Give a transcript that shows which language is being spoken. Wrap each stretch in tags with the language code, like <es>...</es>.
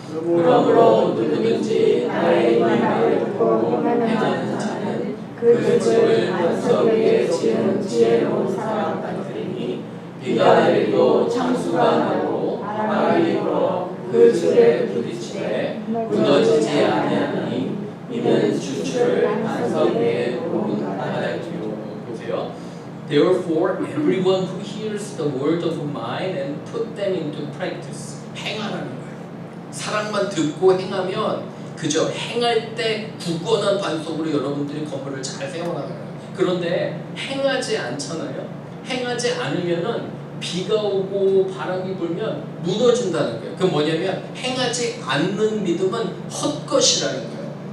<ko>그러므로 누구든지 나의 말을 듣고 행하는 자는 그 집을 반석 위에 지은 지혜로운 사람 같으니 비가 내리고 창수가 나고 바람이 불어 그 집에 부딪히되 무너지지 아니하니 이는 주철을 반석 위에 놓은 바다이요. 보세요.</ko> <en>Therefore, everyone who hears the word of mine and put them into practice.</en> <ko>행하라는 거예요. 사랑만 듣고 행하면, 그저 행할 때 굳건한 반석으로 여러분들이 건물을 잘 세워나가는 거예요. 그런데 행하지 않잖아요. 행하지 않으면은 비가 오고 바람이 불면 무너진다는 거예요. 그게 뭐냐면 행하지 않는 믿음은 헛것이라는 거예요.</ko>